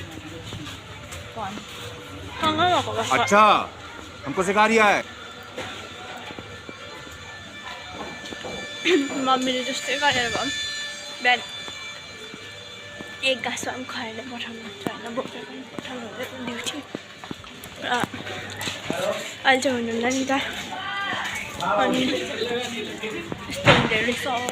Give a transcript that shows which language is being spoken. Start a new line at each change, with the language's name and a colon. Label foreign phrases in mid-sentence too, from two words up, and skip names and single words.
Nepali: सँगै भएको बेला
Hindi: अच्छा हमको सिखा रिया है।
Nepali: मम्मीले जस्तै गरेर भए बिहान एक गाँस भए पनि खुवाएर पठाउनुहुन्छ होइन, बोकेर पनि पठाउनु हुँदैन ड्युटी। र अहिले चाहिँ हुनुहुन्न नि त, अनि यस्तो हुँदो रहेछ।